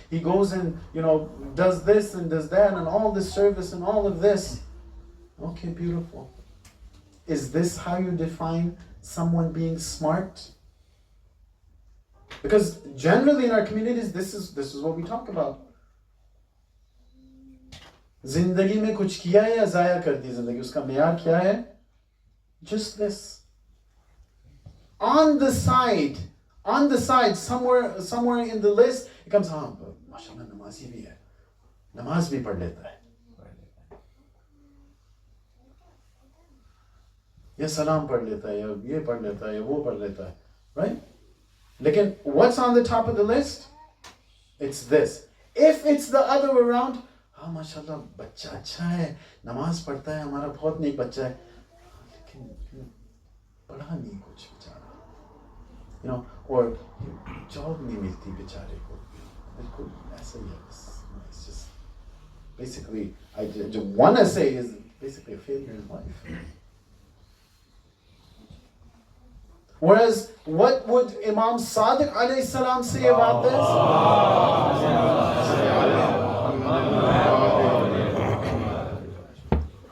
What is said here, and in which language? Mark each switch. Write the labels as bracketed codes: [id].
[en] He goes and, does this and does that and all this service and all of this. Okay, beautiful. Is this how you define someone being smart? Because generally in our communities, this is what we talk about. [hi] जिंदगी में कुछ किया है या ज़ाया कर दी जिंदगी, उसका मेयार क्या है? [en] Just this. On the side, somewhere in the list, it comes, [hi] माशाल्लाह नमाज़ी भी है, नमाज भी पढ़ लेता है, ये सलाम पढ़ लेता है, या ये पढ़ लेता है, या वो पढ़ लेता है, [en] right? Lekin, what's on the top of the list? It's this. If it's the other way around, [hi] माशाल्लाह बच्चा अच्छा है, नमाज पढ़ता है, हमारा बहुत नेक बच्चा है, लेकिन पढ़ा नहीं कुछ बेचारा, or जॉब नहीं मिलती बेचारे को, बिल्कुल ऐसा ही है. [en] It's just basically, I just want to say is basically a failure in life. Whereas, what would Imam Sadiq alayhi salam say about this?